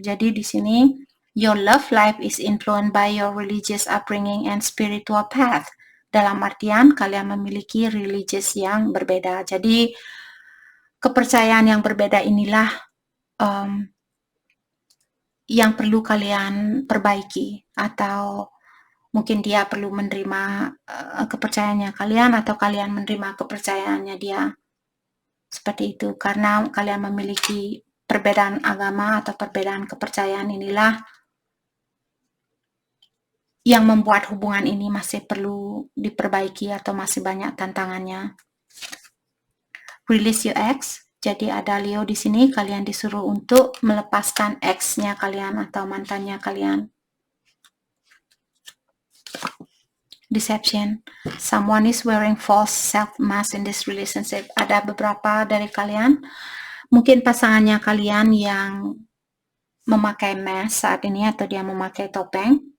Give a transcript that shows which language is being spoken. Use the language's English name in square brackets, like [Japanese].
[Indonesian] Jadi di sini [English] your love life is influenced by your religious upbringing and spiritual path. [Indonesian] Dalam artian kalian memiliki religious yang berbeda. Jadi kepercayaan yang berbeda inilah yang perlu kalian perbaiki, atau mungkin dia perlu menerima kepercayaannya kalian atau kalian menerima kepercayaannya dia. Seperti itu, karena kalian memiliki perbedaan agama atau perbedaan kepercayaan inilah yang membuat hubungan ini masih perlu diperbaiki atau masih banyak tantangannya. [English] Release your ex. [Indonesian] Jadi ada Leo di sini, kalian disuruh untuk melepaskan ex-nya kalian atau mantannya kalian. [English] Deception. Someone is wearing false self-mask in this relationship. [Indonesian] Ada beberapa dari kalian, mungkin pasangannya kalian yang memakai mask saat ini atau dia memakai topeng.